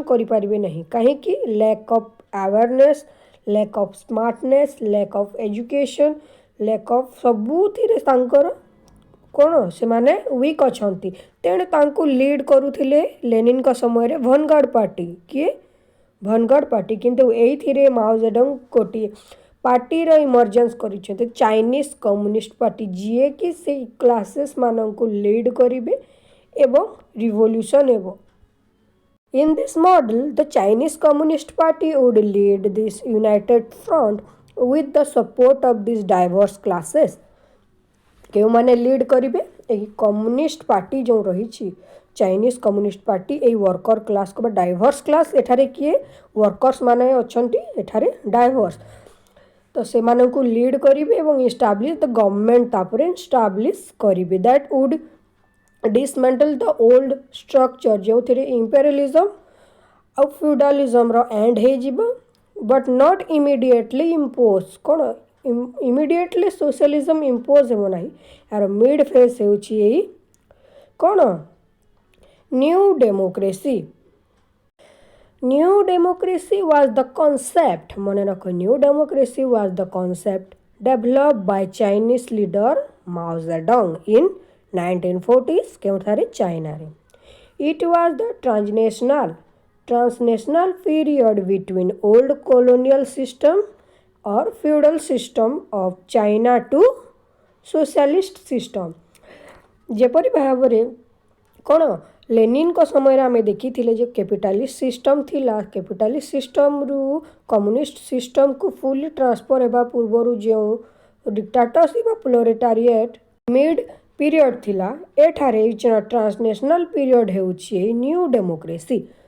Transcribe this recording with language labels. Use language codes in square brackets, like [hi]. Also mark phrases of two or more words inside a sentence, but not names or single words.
[or] କରିପାରିବେ ନାହିଁ କାହିଁକି [en] lack of awareness lack of smartness lack of education lack of [or] ସବୁଥିରେ ତାଙ୍କର କ'ଣ ସେମାନେ ୱିକ୍ ଅଛନ୍ତି ତେଣୁ ତାଙ୍କୁ ଲିଡ୍ କରୁଥିଲେ ଲେନିନ୍ଙ୍କ ସମୟରେ [en] vanguard party [or] କିଏ [en] vanguard party [or] କିନ୍ତୁ ଏଇଥିରେ ମାଓ ଜେଡଙ୍ଗ ଗୋଟିଏ ପାର୍ଟିର ଇମର୍ଜେନ୍ସ କରିଛନ୍ତି ଚାଇନିଜ୍ କମ୍ୟୁନିଷ୍ଟ ପାର୍ଟି ଯିଏକି ସେଇ କ୍ଲାସେସ୍ ମାନଙ୍କୁ ଲିଡ୍ କରିବେ ଏବଂ ରିଭଲ୍ୟୁସନ୍ ହେବ। [en] In this model, the Chinese Communist Party would lead this united front with the support of these diverse classes. [or] କେଉଁମାନେ ଲିଡ୍ କରିବେ ଏହି [en] communist party [or] ଯେଉଁ ରହିଛି ଚାଇନିଜ୍ କମ୍ୟୁନିଷ୍ଟ ପାର୍ଟି ଏଇ [en] worker classକୁ [or] ବା [en] diverse class [or] ଏଠାରେ କିଏ ୱାର୍କର୍ସ ମାନେ ଅଛନ୍ତି ଏଠାରେ ଡାଇଭର୍ସ ତ ସେମାନଙ୍କୁ ଲିଡ୍ କରିବେ ଏବଂ [en] establish the government [or] ତାପରେ ଇଷ୍ଟାବ୍ଲିଶ କରିବେ [en] that would dismantle the old structure [or] ଯେଉଁଥିରେ ଇମ୍ପେରିଆଲିଜମ୍ ଆଉ ଫ୍ୟୁଡାଲିଜମ୍ର ଏଣ୍ଡ ହେଇଯିବ [en] but not immediately impose [or] କ'ଣ [en] immediately socialism impose [or] ହେବ ନାହିଁ ଏହାର [en] mid phase [or] ହେଉଛି ଏଇ କ'ଣ [en] new democracy was the concept [or] ମନେ ରଖ [en] new democracy was the concept developed by Chinese leader Mao Zedong in 1940s [or] କେଉଁଠାରେ ଚାଇନାରେ [en] it was the transnational period between old colonial system or feudal system of China to socialist system [or] ଯେପରି ଭାବରେ କ'ଣ ଲେନିନ୍ଙ୍କ ସମୟରେ ଆମେ ଦେଖିଥିଲେ ଯେ [en] capitalist system [or] ଥିଲା [en] capitalist systemରୁ communist systemକୁ fully transfer [or] ହେବା ପୂର୍ବରୁ ଯେଉଁ ଡିକ୍ଟାଟରସିପ୍ ବା [en] proletariat mid period [or] ଥିଲା ଏଠାରେ [en] transnational period [or] ହେଉଛି ଏଇ [en] new democracy